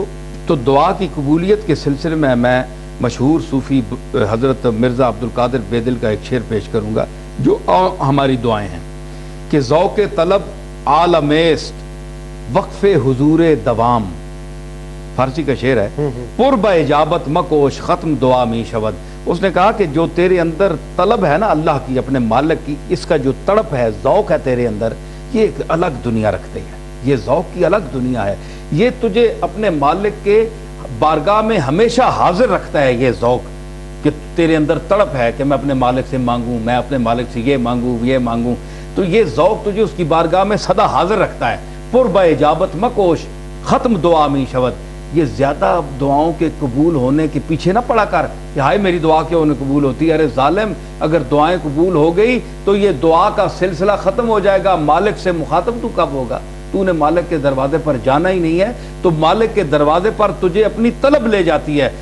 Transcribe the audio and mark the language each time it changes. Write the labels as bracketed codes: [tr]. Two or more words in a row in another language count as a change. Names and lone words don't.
[ur] تو دعا کی قبولیت کے سلسلے میں مشہور صوفی حضرت مرزا عبدالقادر بیدل کا ایک شعر پیش کروں گا جو ہماری دعائیں ہیں کہ [fa] ذوق طلب عالمیست وقف حضور دوام. [ur] فارسی کا شعر ہے. [fa] پر با اجابت مکوش ختم دعا می شود. [ur] اس نے کہا کہ جو تیرے اندر طلب ہے نا اللہ کی، اپنے مالک کی، اس کا جو تڑپ ہے، ذوق ہے تیرے اندر، یہ ایک الگ دنیا رکھتے ہیں. یہ ذوق کی الگ دنیا ہے. یہ تجھے اپنے مالک کے بارگاہ میں ہمیشہ حاضر رکھتا ہے. یہ ذوق کہ تیرے اندر تڑپ ہے کہ میں اپنے مالک سے مانگوں، میں اپنے مالک سے یہ مانگوں یہ مانگوں. تو یہ ذوق تجھے اس کی بارگاہ میں سدا حاضر رکھتا ہے. [fa] پر با اجابت مکوش ختم دعا می شود. [ur] یہ زیادہ دعاؤں کے قبول ہونے کے پیچھے نہ پڑا کر کہ ہائے میری دعا کیوں نہیں قبول ہوتی. ارے ظالم، اگر دعائیں قبول ہو گئی تو یہ دعا کا سلسلہ ختم ہو جائے گا. مالک سے مخاطب تو کب ہوگا؟ تو نے مالک کے دروازے پر جانا ہی نہیں ہے. تو مالک کے دروازے پر تجھے اپنی طلب لے جاتی ہے.